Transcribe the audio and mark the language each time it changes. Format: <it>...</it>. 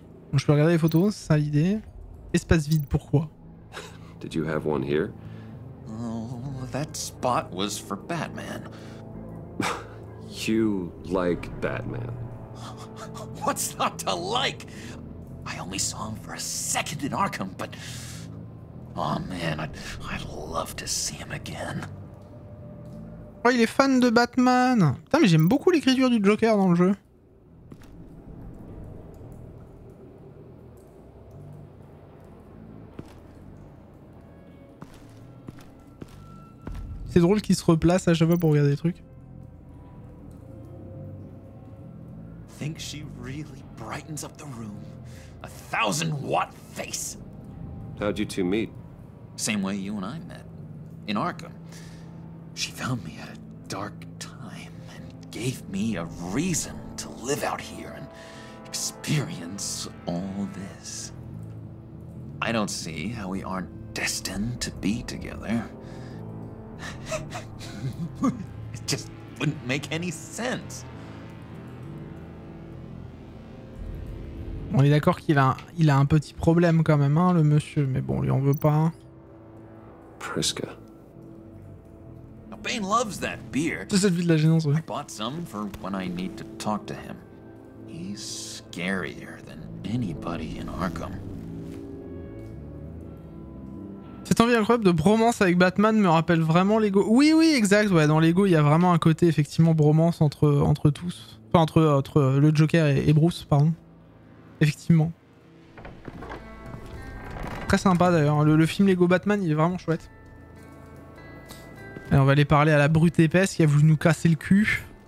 <fr>Donc je peux regarder les photos, c'est ça l'idée. Espace vide, pourquoi?</fr> <en>Did you have one here? Oh, that spot was for Batman. You like Batman. What's not to like? I only saw him for a second in Arkham, but... Oh man, I'd love to see him again.</en> <fr>Oh, il est fan de Batman. Putain, mais j'aime beaucoup l'écriture du Joker dans le jeu. C'est drôle qu'il se replace à chaque fois pour regarder des trucs.</fr> <en>Think she really brightens up the room. 1,000-watt face. How'd you two meet? Same way you and I met. In Arkham. She found me at a dark time and gave me a reason to live out here and experience all this. I don't see how we aren't destined to be together. It just wouldn't make any sense.</en> <fr>On est d'accord qu'il a un petit problème quand même, hein, le monsieur, mais bon, lui on veut pas. Priska.</fr> <en>Now, Bane loves that beer.</en> <fr>C'est cette vie de la gênance, ouais.</fr> <en>I bought some for when I need to talk to him. He's scarier than anybody in Arkham.</en> <fr>Cette envie incroyable de bromance avec Batman me rappelle vraiment Lego. Oui, oui, exact. Ouais, dans Lego, il y a vraiment un côté effectivement bromance entre tous. Enfin, entre le Joker et Bruce, pardon. Effectivement. Très sympa d'ailleurs. Le film Lego Batman, il est vraiment chouette. Et on va aller parler à la brute épaisse qui a voulu nous casser le cul.</fr>